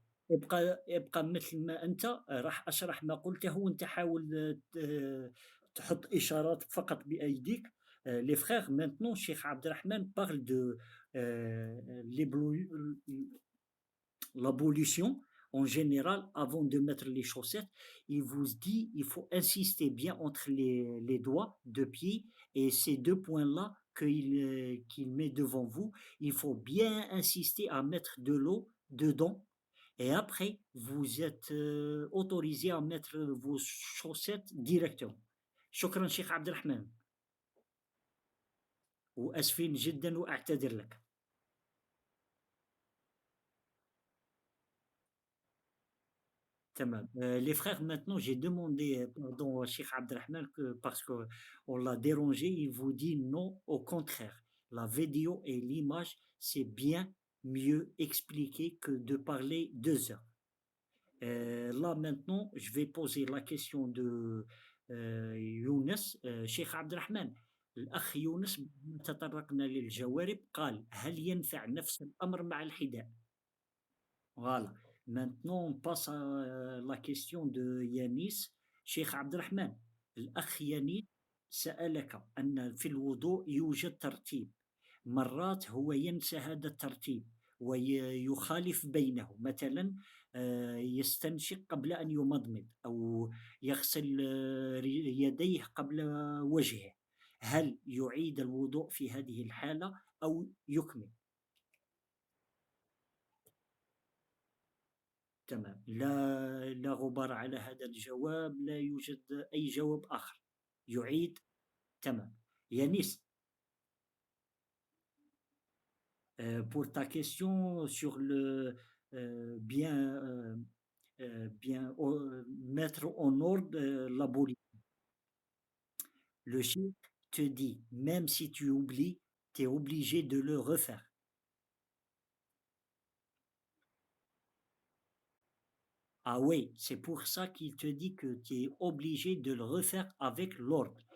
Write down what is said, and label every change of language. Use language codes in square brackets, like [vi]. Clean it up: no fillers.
[ar] ابقى مثل ما أنت راح أشرح ما قلته وأنت حاول تحط إشارات فقط بأيديك. [fr] Les frères, maintenant, Cheikh Abdelrahman parle de l'abolition en général avant de mettre les chaussettes. Il vous dit il faut insister bien entre les doigts de pied et ces deux points-là qu'il met devant vous. Il faut bien insister à mettre de l'eau dedans et après, vous êtes autorisé à mettre vos chaussettes directement. [ar] شكرا شيخ عبد الرحمن وأسفين جدا وأعتذر لك. تمام. [fr] Les frères, maintenant, j'ai demandé pardon à Cheikh Abdelrahman parce qu'on l'a dérangé. Il vous dit non, au contraire. La vidéo et l'image, c'est bien mieux expliqué que de parler 2 heures. Là maintenant, je vais poser la question de يونس. [ar] شيخ عبد الرحمن الأخ يونس تطرقنا للجوارب قال هل ينفع نفس الأمر مع الحذاء؟ Voilà. [fr] Maintenant, on passe à la question de Yanis. [ar] شيخ عبد الرحمن الأخ يانيس سألك أن في الوضوء يوجد ترتيب مرات هو ينسى هذا الترتيب ويخالف بينه مثلا يستنشق قبل أن يمضمض أو يغسل يديه قبل وجهه هل يعيد الوضوء في هذه الحالة أو يكمل؟ تمام لا غبار على هذا الجواب لا يوجد أي جواب آخر يعيد تمام يانيس [fr] pour ta question sur le bien mettre en ordre l'abolition. Le chef te dit, même si tu oublies, tu es obligé de le refaire. Ah oui, c'est pour ça qu'il te dit que tu es obligé de le refaire avec l'ordre.